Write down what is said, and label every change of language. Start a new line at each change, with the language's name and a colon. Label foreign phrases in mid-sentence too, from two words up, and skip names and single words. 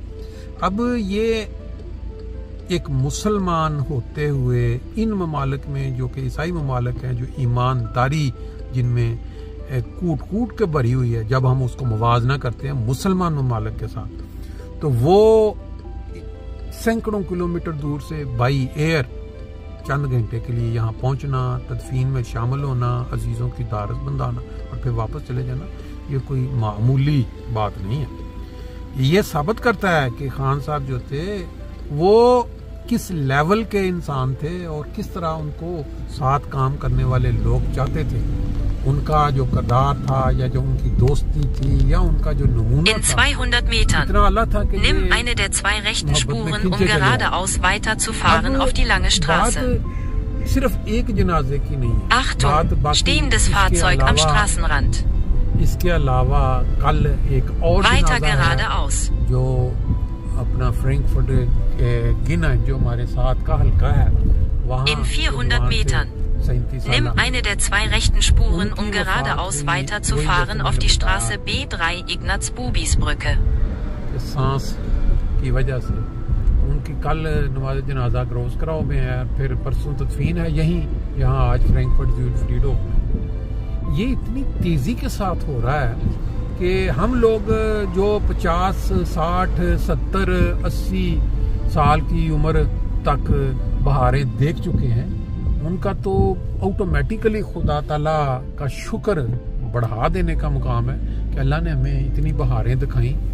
Urdu: اب یہ ایک مسلمان ہوتے ہوئے ان ممالک میں، جو کہ عیسائی ممالک ہیں، جو ایمانداری جن میں کوٹ کے بھری ہوئی ہے، جب ہم اس کو موازنہ کرتے ہیں مسلمان ممالک کے ساتھ، تو وہ سینکڑوں کلومیٹر دور سے
English: by air
Urdu: چند گھنٹے کے لیے یہاں پہنچنا، تدفین میں شامل ہونا، عزیزوں کی ڈھارس بندھانا اور پھر واپس چلے جانا، یہ کوئی معمولی بات نہیں ہے. یہ ثابت کرتا ہے کہ خان صاحب جو تھے وہ کس لیول کے انسان تھے اور کس طرح ان کو ساتھ کام کرنے والے لوگ چاہتے تھے. ان کا جو کردار تھا یا جو ان کی دوستی تھی یا ان کا جو نمونہ
German: In 200 Metern nimm eine der 2 rechten Spuren, um geradeaus weiterzufahren auf die lange Straße।
Urdu: صرف ایک جنازے کی نہیں ہے.
German: Achtung, stehendes Fahrzeug am Straßenrand।
Urdu: اس کے علاوہ کل ایک اور
German: Weiter geradeaus।
Urdu: جو اپنا فرینکفرٹ گنا، جو ہمارے ساتھ کا حلقہ ہے، وہاں
German: In 400 Metern nimm eine der 2 rechten Spuren, um geradeaus weiterzufahren auf die Straße B3 Ignaz-Bubis-Brücke।
Urdu: سانس کی وجہ سے ان کی کل نماز جنازہ گروس کراؤ میں ہے، پھر پرسوں تدفین ہے یہیں، یہاں آج فرینکفرٹ فریڈو. یہ اتنی تیزی کے ساتھ ہو رہا ہے کہ ہم لوگ جو 50، 60، 70، 80 سال کی عمر تک بہاریں دیکھ چکے ہیں، ان کا تو آٹومیٹکلی خدا تعالیٰ کا شکر بڑھا دینے کا مقام ہے کہ اللہ نے ہمیں اتنی بہاریں دکھائی.